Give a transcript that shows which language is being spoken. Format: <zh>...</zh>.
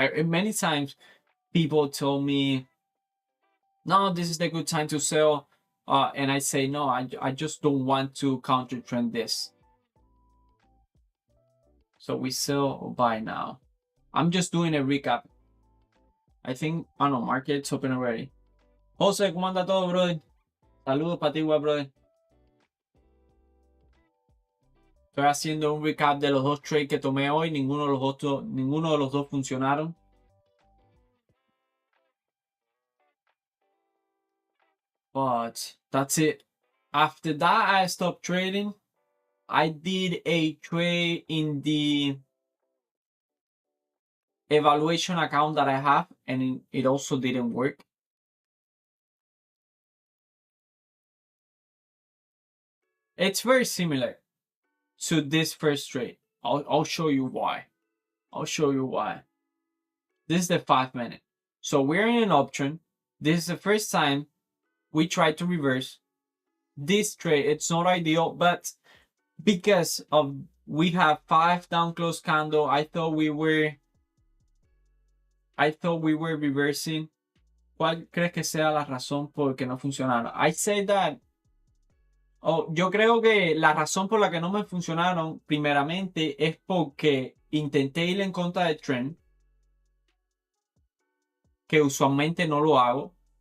<en>Many times people told me, no, this is the good time to sell, and I say no, I just don't want to counter trend this. So we sell or buy now. I'm just doing a recap. I think, I don't know, market's open already.</en> <es>Jose, ¿cómo anda todo, brother? Saludos para ti, brother. Estoy haciendo un recap de los 2 trades que tomé hoy. Ninguno de los dos funcionaron.</es> <en>But that's it. After that, I stopped trading. I did a trade in the evaluation account that I have, and it also didn't work. It's very similar to this first trade. I'll show you why. This is the 5 minute. So we're in an option. This is the first time we try to reverse this trade. It's not ideal, but because of we have 5 down close candle, I thought we were reversing.</en> <es>¿Cuál crees que sea la razón por que no funcionaron?</es> <en>I say that.</en> <es>Oh, yo creo que la razón por la que no me funcionaron, primeramente, es porque intenté ir en contra del trend, que usualmente no lo hago.</es>